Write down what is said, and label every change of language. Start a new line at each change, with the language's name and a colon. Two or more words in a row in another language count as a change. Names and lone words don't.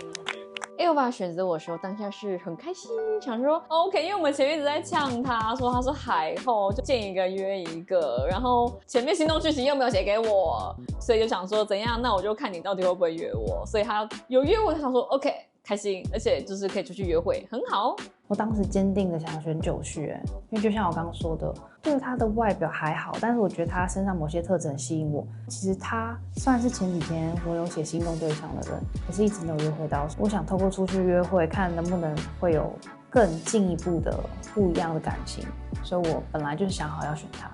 Chinese: Alpha 選擇我的時候，當下是很開心，想說 OK，因為我們前面一直在嗆他，說他是海後，就見一個約一個，然後前面行動訊息又沒有寫給我，所以就想說怎樣，那我就看你到底會不會約我，所以他有約我，就想說 OK， 開心，而且就是可以出去約會，很好。我當時堅定的想要選九旭，因為就像我剛剛說的，就是他的外表還好，但是我覺得他身上某些特徵很吸引我。其實他算是前幾天我有寫心动对象的人，可是一直沒有約會到。我想透過出去約會，看能不能会有更進一步的不一樣的感情，所以我本來就是想好要選他。